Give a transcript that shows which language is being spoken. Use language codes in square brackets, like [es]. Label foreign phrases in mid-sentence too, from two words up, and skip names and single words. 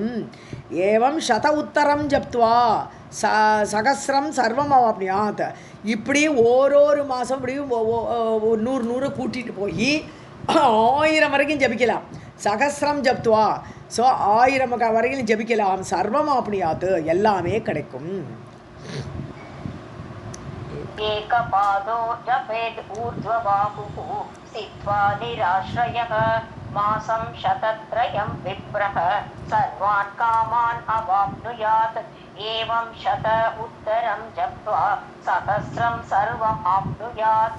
[sa] एवम् शत उत्तरम् जप्त्वा सहस्रम् सर्वम् अवाप्नुयात्. [ta] இப்படி ஒரு மாதம் இப்படியும் 100 கூட்டிகிட்டு போய் 1000 வரைக்கும் ஜபிக்கலாம். [sa] सहस्रम् जप्त्वा, [ta] ஸோ 1000 வரைக்கும் ஜபிக்கலாம். [sa] सर्वम् आप्नुयात् [ta] எல்லாமே கிடைக்கும். [sa] एकपादो जपेत् ऊर्ध्वबाहुः स्थित्वा निराश्रयः मासं शतत्रयं विप्रः सर्वान् कामान् अवाप्नुयात् एवं शत उत्तरं जप्त्वा सहस्रं सर्वम् आप्नुयात्.